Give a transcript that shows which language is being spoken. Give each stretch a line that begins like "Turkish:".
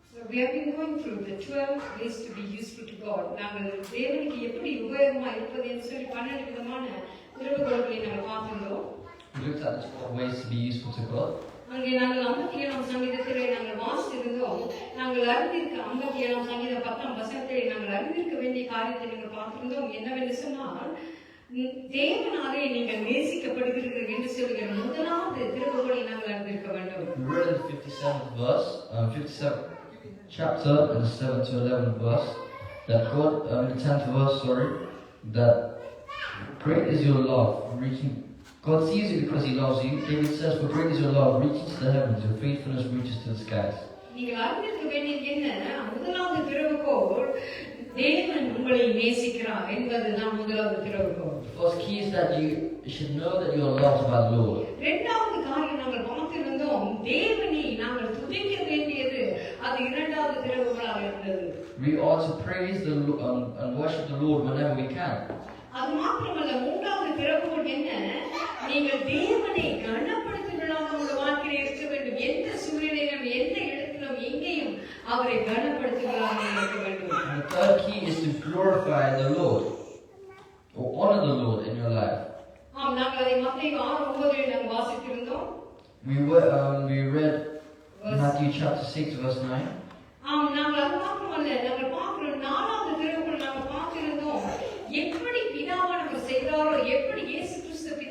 English: We have been going through the 12 ways to be useful to God.
Tamil: நாங்கள் தேவனுக்கு எப்படி உபயோகமா இருப்பது என்று சொல்லி 12 விதமான திறவுகோள்களை நாங்கள் பார்த்திருந்தோம்.
English: We looked at the 12 ways to be useful to God.
Tamil: அங்கே நாங்கள் 57ஆம் சங்கீதத்திலே நாங்கள் வாசித்திருந்தோம். நாங்கள் அறிந்திருக்க 57ஆம் சங்கீதம் 10ஆம் வசனத்திலே நாங்கள் அறிந்திருக்க வேண்டிய காரியத்தை நாங்கள் பார்த்திருந்தோம். என்னவென்று சொன்னால், தேவனாலே நீங்கள் நேசிக்கப்படுகிறீர்கள் என்று சொல்லுகிற முதலாவது திறவுகோளை நாங்கள் அறிந்திருக்க வேண்டும்.
English: We read in 57th verse, 57th chapter, in the 7th to 11th verse, that God, in the 10th verse, that great is your love, reaching. God sees you because He loves you. David says, "For great is your love, reaching to the heavens. Your faithfulness reaches to the skies."
Tamil: நீங்கள் அறிந்திருக்க வேண்டியது என்ன? முதலாவது திறவுகோள், தேவன் உங்களை நேசிக்கிறார் என்பதுதான் முதலாவது திறவுகோள்.
English: The first key is that you should know that you are loved by the Lord.
Tamil: இரண்டாவது காரியம் நாங்கள் பார்த்திருந்தோம், தேவனை நாங்கள் துதிக்க வேண்டியது அது இரண்டாவது திறவுகோளாக இருந்தது.
English: We ought to praise and worship the Lord whenever we can.
Tamil: அது மாத்திரமல்ல, மூன்றாவது திறவுகோள் என்ன? நீங்கள் தேவனை கனப்படுத்துவதாக உங்கள் வாழ்க்கையில் இருக்க வேண்டும். எந்த சூழ்நிலையிலும், எந்த இடத்திலும், எங்கேயும் அவரை கனப்படுத்துவதாக இருக்க வேண்டும்.
English: And the third key is to glorify the Lord or honor the Lord in your life.
Tamil: ஆம், நாங்கள் அதை மத்தேயு 6:9 நாங்கள் வாசித்திருந்தோம்.
English: We read Matthew chapter 6 verse 9.
Tamil: ஆம், நாங்கள் அது மாத்திரமல்ல, நாங்கள் பார்க்கிறோம் நாலாவது திறவுகோள் நாங்கள் பார்த்திருந்தோம். எப்படி பிதாவானவர் செய்தாரோ, எப்படி இயேசு கிறிஸ்து